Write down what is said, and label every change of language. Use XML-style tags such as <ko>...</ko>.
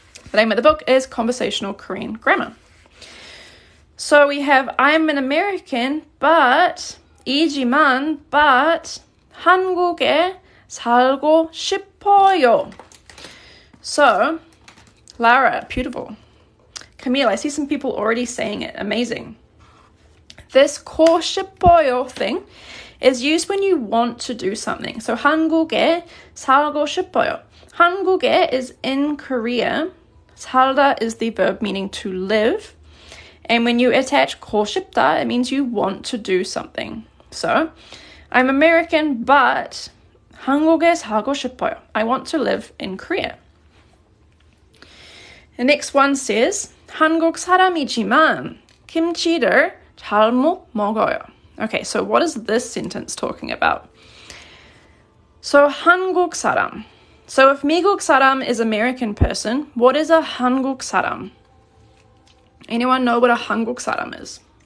<en>The name of the book is Conversational Korean Grammar. So we have I'm an American, but 이지만 but</en> <ko>한국에 살고 싶어요.</ko> <en>So Lara, beautiful. Camille, I see some people already saying it. Amazing. This 고 싶어요 thing is used when you want to do something.</en> <ko>So 한국에 살고 싶어요.</ko> <en>한국에 is in Korea. 살다 is the verb meaning to live. And when you attach 고 싶다, it means you want to do something. So, I'm American, but</en> <ko>한국에 살고 싶어요.</ko> <en>I want to live in Korea. The next one says,</en> <ko>한국 사람이지만 김치를 잘 못 먹어요.</ko> <en>Okay, so what is this sentence talking about?</en> <ko>So, 한국 사람.</ko> <en>So if 미국 사람 is American person, what is a 한국 사람? Anyone know what a 한국 사람 is?</en>